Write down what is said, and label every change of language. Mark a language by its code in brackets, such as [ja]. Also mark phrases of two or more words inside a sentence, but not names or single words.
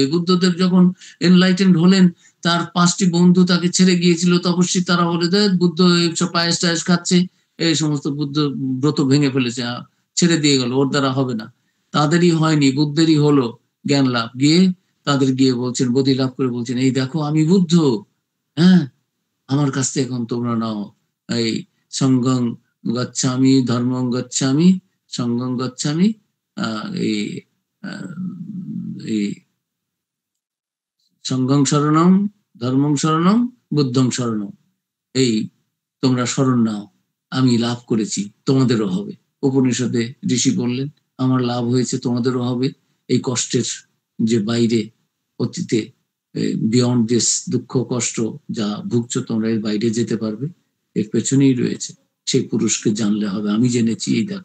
[bn] বুদ্ধদেব যখন এনলাইটেন্ড হলেন, তার 5টি বন্ধু তাকে ছেড়ে গিয়েছিল তপস্বী, তারা বলে দেয় বুদ্ধ সব পায়েস টায়েস খাচ্ছে, এই সমস্ত বুদ্ধ ব্রত ভেঙে ফেলেছে, ছেড়ে দিয়ে গেল, ওর দ্বারা হবে না। তাদেরই হয়নি, বুদ্ধেরই হলো জ্ঞান লাভ। গিয়ে তাদের গিয়ে বলছেন, বোধি লাভ করে বলছেন, এই দেখো আমি বুদ্ধ, হ্যাঁ আমার কাছ থেকে এখন তোমরা নাও, এই [pi] সঙ্গং গচ্ছামি ধর্মং গচ্ছামি সঙ্গং গচ্ছামি, [bn] এই [pi] সঙ্গং শরণম ধর্মং শরণম বুদ্ধং শরণম, [bn] এই তোমরা শরণ নাও, আমি লাভ করেছি, তোমাদেরও হবে। উপনিষদে ঋষি বললেন, আমার লাভ হয়েছে, তোমাদেরও হবে। এই কষ্টের যে বাইরে, অতীতে [en] beyond this [bn] দুঃখ কষ্ট যা ভুগছো, তোমরা এর বাইরে যেতে পারবে, এর পেছনেই রয়েছে সেই পুরুষকে জানলে হবে, আমি জেনেছি, এই দেখো।